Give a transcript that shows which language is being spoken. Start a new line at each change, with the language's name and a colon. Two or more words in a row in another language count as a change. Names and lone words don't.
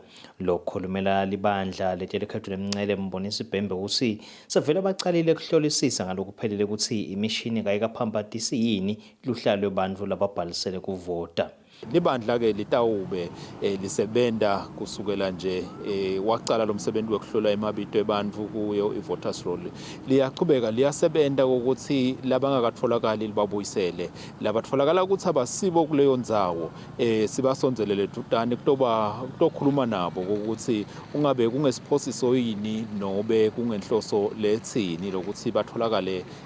Swati: Lokukhulumela libandla letelekhetfo lemingcele mbonisi Bhembe uthi savele bacalile kuhlolisisa ngalokuphelele ukuthi imishini kayikaphambatisi yini luhla lwebantfu lababhalisele kuvota. Libandla ke litawube lisebenta kusukela nje waqala lo msebenzi wokuhlola emabito ebantfu kuyo i-voters roll liyaqhubeka liyasebenta ukuthi labangakatfolakali libabuyisele labatfolakala ukuthi abasibo kuleyo ndzawo sibasonzelele dudane kutokhuluma nabo ukuthi ungabe kungesiphosiso yini nobe kungenhloso letsini lokuthi batholakale